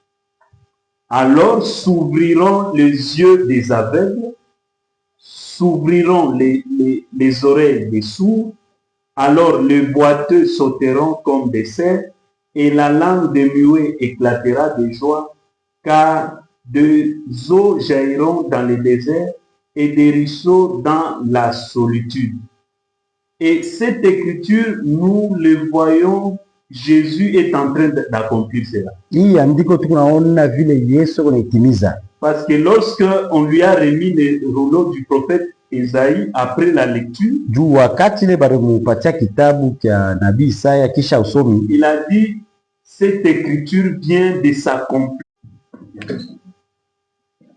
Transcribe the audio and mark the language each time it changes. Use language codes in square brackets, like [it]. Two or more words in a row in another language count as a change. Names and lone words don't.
[fr] Alors s'ouvriront les yeux des aveugles, s'ouvriront les oreilles des sourds, alors les boiteux sauteront comme des cerfs, et la langue des muets éclatera de joie, car des eaux jailliront dans le désert et des ruisseaux dans la solitude. Et cette écriture, nous le voyons, Jésus est en train d'accomplir cela. [sw] Hii andiko tunaona vile Yesu anaitimiza. [fr] Parce que lorsque on lui a remis le rouleau du prophète Ésaïe après la lecture, [sw] Juu wakati ile balimupatia kitabu cha nabii Isaya kisha usomi, [fr] il a dit cette écriture vient de s'accomplir.